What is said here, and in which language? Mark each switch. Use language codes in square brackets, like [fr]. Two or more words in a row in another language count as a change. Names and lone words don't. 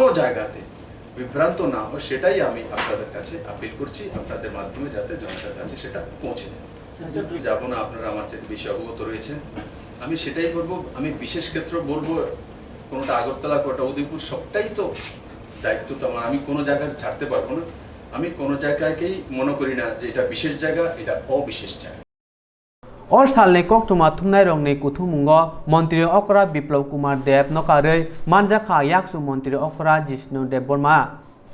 [bn] জায়গাতে বিভ্রান্ত না হয় সেটাই আমি আপনাদের কাছে আপিল করছি আপনাদের মাধ্যমে যাতে জনতার কাছে সেটা পৌঁছে যায় যাব না আপনারা আমার চেয়ে বেশি অবগত রয়েছেন আমি সেটাই করব আমি বিশেষ ক্ষেত্র বলবো কোনোটা আগরতলা কোনোটা উদয়পুর সবটাই তো দায়িত্ব তো আমার আমি কোনো জায়গাতে ছাড়তে পারবো না আমি কোনো জায়গাকেই মনে করি না যে এটা বিশেষ জায়গা এটা অবিশেষ জায়গা [trp] Or salne koktuma thumnai rongni kuthumungo Mantri Okra Biplab Kumar Dev nokare manjaka yaksu Mantri Okra Jishnu Dev Burma